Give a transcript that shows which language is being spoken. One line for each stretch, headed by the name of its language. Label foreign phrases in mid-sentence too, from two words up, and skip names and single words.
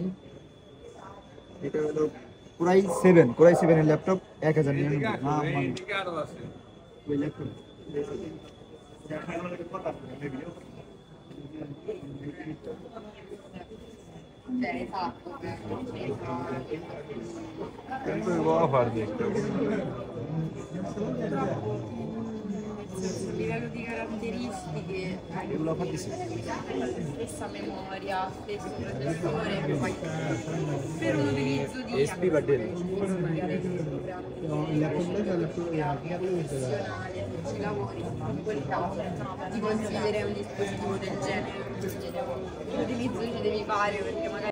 Bangla: এটা হলো কোরাই 7 এর ল্যাপটপ 1099। ওই ল্যাপটপ অফার দেখতে
Italian: livello di caratteristiche, stessa memoria, stesso processore, poi per un utilizzo di SP va bene. ci lavori, in quel caso ti consiglierei un dispositivo del genere, l'utilizzo che devi fare perché magari